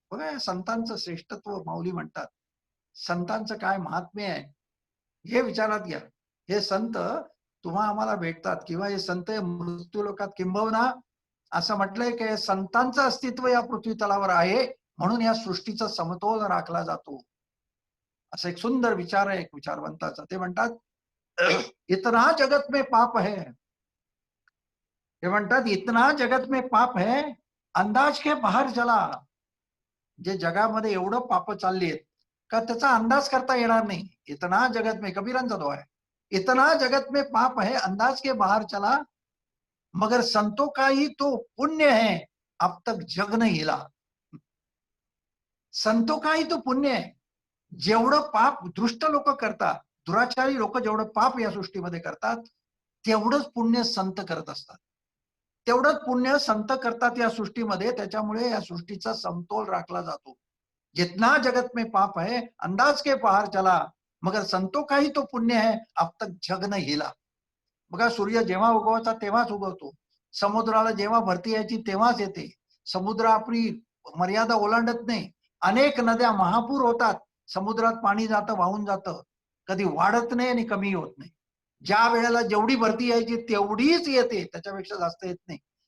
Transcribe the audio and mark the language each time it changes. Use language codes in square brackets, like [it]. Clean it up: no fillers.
[mr] बघा संतांचं श्रेष्ठत्व माऊली म्हणतात. संतांचं काय महात्म्य आहे हे विचारात घ्या. हे संत तुम्हा आम्हाला भेटतात किंवा हे संत मृत्यू लोकात, किंबहुना असं म्हटलंय की संतांचं अस्तित्व या पृथ्वी तलावर आहे म्हणून या सृष्टीचा समतोल राखला जातो. असं एक सुंदर विचार आहे एक विचारवंताचा. ते म्हणतात [hi] इतना जगत में पाप है, ते म्हणतात इतना जगत में पाप है, अंदाज के बाहेर चला. [mr] जे जगामध्ये एवढं पाप चालली आहेत का त्याचा अंदाज करता येणार नाही. [hi] इतना जगत में, [mr] कबीरांचा तो आहे, [hi] इतना जगत में पाप है, अंदाज के बाहर चला, मगर संतों का ही तो पुण्य है, अब तक जग नहीं हिला. संतों का ही तो पुण्य है. [mr] जेवढं पाप दुष्ट लोक करतात, दुराचारी लोक जेवढं पाप या सृष्टीमध्ये करतात, तेवढंच पुण्य संत करत असतात. तेवढंच पुण्य संत करतात या सृष्टीमध्ये. त्याच्यामुळे या सृष्टीचा समतोल राखला जातो. [hi] जितना जगत में पाप है, अंदाज के बाहर चला, मगर संतों का ही तो पुण्य है, अब तक जग न हिला. [mr] बघा सूर्य जेव्हा उगवायचा तेव्हाच उगवतो, समुद्राला जेव्हा भरती यायची तेव्हाच येते. समुद्र आपली मर्यादा ओलांडत नाही. अनेक नद्या महापूर होतात, समुद्रात पाणी जातं, वाहून जातं, कधी वाढत नाही आणि कमी होत नाही. ज्या वेळेला जेवढी भरती यायची तेवढीच येते, त्याच्यापेक्षा जास्त येत नाही.